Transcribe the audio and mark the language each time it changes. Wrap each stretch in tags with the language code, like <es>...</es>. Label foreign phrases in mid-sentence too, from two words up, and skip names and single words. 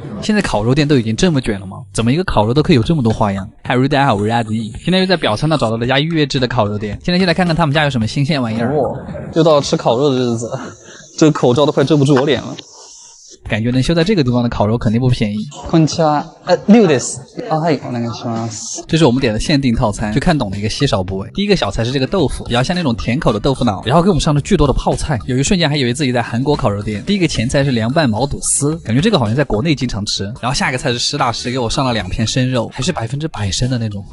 <zh>现在烤肉店都已经这么卷了吗？怎么一个烤肉都可以有这么多花样？嗨，大家好，我是阿迪。今天又在表参道找到了家预约制的烤肉店，现在就来看看他们家有什么新鲜玩意儿。又到了吃烤肉的日子，这个口罩都快遮不住我脸了。感觉能修在这个地方的烤肉肯定不便宜。</zh> <ja>こんにちは。6です。はい、お願いします。</ja> <zh>这是我们点的限定套餐，去看懂的一个稀少部位。第一个小菜是这个豆腐，比较像那种甜口的豆腐脑，然后给我们上了巨多的泡菜，有一瞬间还以为自己在韩国烤肉店。第一个前菜是凉拌毛肚丝，感觉这个好像在国内经常吃。然后下一个菜是实打实给我上了2片生肉，还是100%生的那种。</zh>